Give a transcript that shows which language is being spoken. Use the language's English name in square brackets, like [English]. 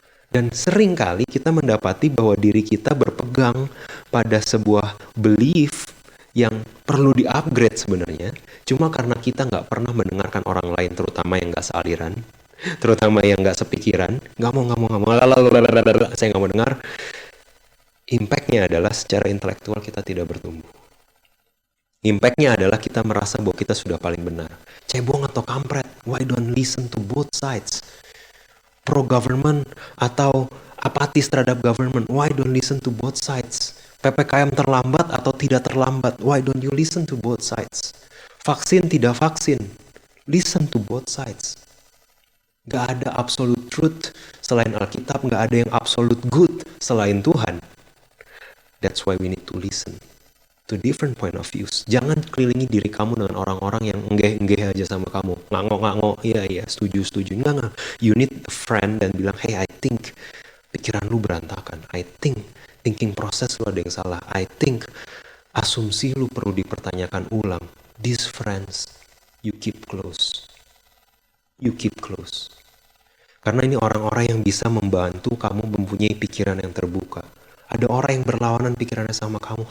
[Indonesian] Dan seringkali kita mendapati bahwa diri kita berpegang pada sebuah belief yang perlu di-upgrade sebenarnya, cuma karena kita nggak pernah mendengarkan orang lain, terutama yang nggak sealiran, terutama yang nggak sepikiran, nggak mau, saya nggak mau dengar. Impactnya adalah secara intelektual kita tidak bertumbuh. Impactnya adalah kita merasa bahwa kita sudah paling benar. Cebong atau kampret, [English] why don't listen to both sides? Pro-government [Indonesian] atau apatis terhadap [English] government, why don't listen to both sides? [Indonesian] PPKM terlambat atau tidak terlambat, [English] why don't you listen to both sides? [Indonesian] Vaksin tidak vaksin, [English] listen to both sides. [Indonesian] Gak ada absolute truth selain Alkitab, gak ada yang absolute good selain Tuhan. [English] That's why we need to listen to different point of views. [Indonesian] Jangan kelilingi diri kamu dengan orang-orang yang enggeh-enggeh aja sama kamu. Ngangok-ngangok, iya, setuju. Enggak. [English] You need a friend [Indonesian] dan bilang, [English] hey, I think [Indonesian] pikiran lu berantakan. [English] I think thinking [Indonesian] proses lu ada yang salah. [English] I think [Indonesian] asumsi lu perlu dipertanyakan ulang. [English] These friends, you keep close. You keep close. [Indonesian] Karena ini orang-orang yang bisa membantu kamu mempunyai pikiran yang terbuka. Ada orang yang berlawanan pikirannya sama kamu.